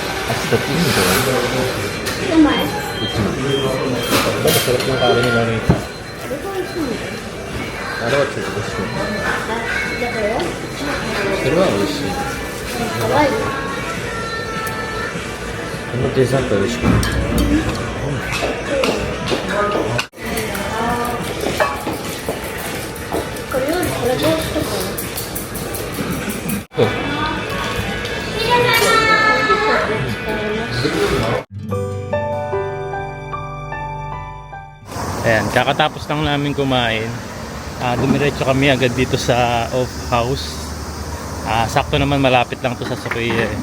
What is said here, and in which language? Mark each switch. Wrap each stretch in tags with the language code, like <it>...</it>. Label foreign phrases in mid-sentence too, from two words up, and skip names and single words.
<ja>ちょっといいんじゃないうまい。</ja> <tl>Masarap yung kari nila rito.</tl> <ja>あれはちょっと美味しい。だからよ。それは美味しい。可愛い。このデザート美味しくない。これよりこれどうしようかな。</ja> <tl>Ayan, kakatapos lang namin kumain. Dumiretso kami agad dito sa off house. Sakto naman malapit lang to sa Sukiya eh.</tl>